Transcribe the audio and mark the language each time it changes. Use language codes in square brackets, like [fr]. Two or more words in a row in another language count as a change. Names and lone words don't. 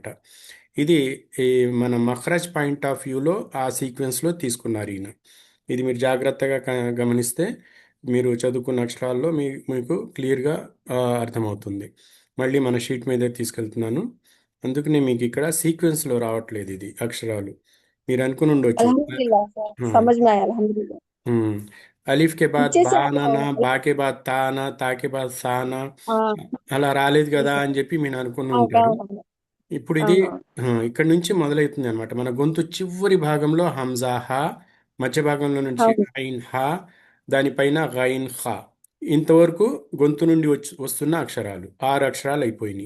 [te] ఇది మన మఖ్రజ్ పాయింట్ ఆఫ్ వ్యూలో ఆ సీక్వెన్స్లో తీసుకున్నారు ఈయన. ఇది మీరు జాగ్రత్తగా గమనిస్తే మీరు చదువుకున్న అక్షరాల్లో మీకు క్లియర్గా అర్థమవుతుంది. మళ్ళీ మన షీట్ మీద తీసుకెళ్తున్నాను, అందుకనే మీకు ఇక్కడ సీక్వెన్స్లో రావట్లేదు ఇది అక్షరాలు. మీరు అనుకుని ఉండొచ్చు [hi] अल्हम्दुलिल्लाह सर, समझ में आया अल्हम्दुलिल्लाह। अलिफ़ के बाद पीछे से बा आना ना, बा के बाद ता आना, ता के बाद सा आना, हाँ [te] అలా రాలేదు जी కదా सर, అని చెప్పి మీరు అనుకుని हाँ ఉంటారు. हाँ ఇప్పుడు हाँ ఇది हाँ ఇక్కడి నుంచి మొదలవుతుంది అనమాట. మన గొంతు చివరి భాగంలో హంజా హా, మధ్య భాగంలో నుంచి हाँ ఐన్ హా, దానిపైన గైన్ ఖా. ఇంతవరకు గొంతు నుండి వస్తున్న అక్షరాలు 6 అక్షరాలు అయిపోయినాయి.